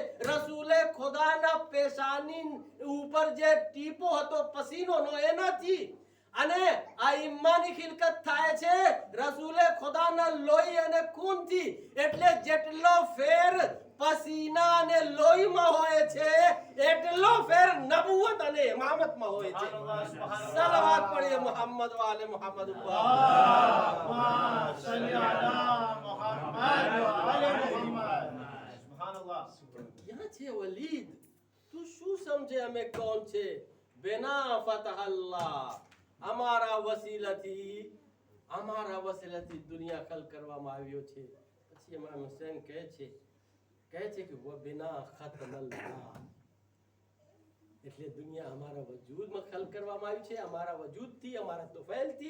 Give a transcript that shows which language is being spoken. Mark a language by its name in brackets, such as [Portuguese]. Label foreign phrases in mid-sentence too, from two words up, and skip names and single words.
[Gujarati] રસૂલે ખુદાના પેશાની ઉપર જે ટીપો હતો પસીનોનો, એનાથી અને આ ઈમાની ખિલકત થાય છે રસૂલે ખુદાના લોહી અને ખૂનથી. એટલે જેટલો ફેર પસીના અને લોહીમાં હોય છે એટલો ફેર નબુવત અને ઇમામતમાં હોય છે. સલાવત પઢિए [Arabic] محمد وآل محمد [Gujarati] ઉપર. [Arabic] اللهم صل على محمد وعلى محمد. سبحان الله. [Gujarati] ક્યાં છે વલીદ? તું શું સમજે અમે કોણ છે? [Arabic] بنا فتح الله, [Gujarati] અમારા વસીલાથી દુનિયા ખલ કરવામાં આવ્યો છે. પછી ઇમામ હુસૈન કહે છે કે [Arabic] وبنا ختم الله, [Gujarati] એટલે દુનિયા અમારા વજૂદમાં ખલ કરવામાં આવી છે, અમારા વજૂદથી, અમારા તોફેલથી.